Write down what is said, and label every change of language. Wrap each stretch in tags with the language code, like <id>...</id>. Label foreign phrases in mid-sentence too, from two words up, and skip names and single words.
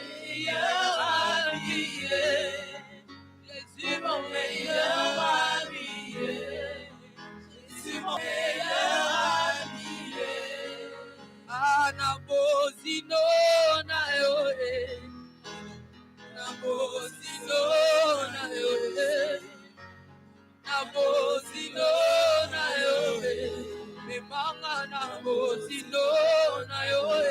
<fr>meilleur ami. Jésus mon meilleur ami. Jésus mon meilleur ami.</fr> <ln>Anabozino na yo. Nabozino na yo. Nabozino na yo. Memanga nabozino na yo.</ln>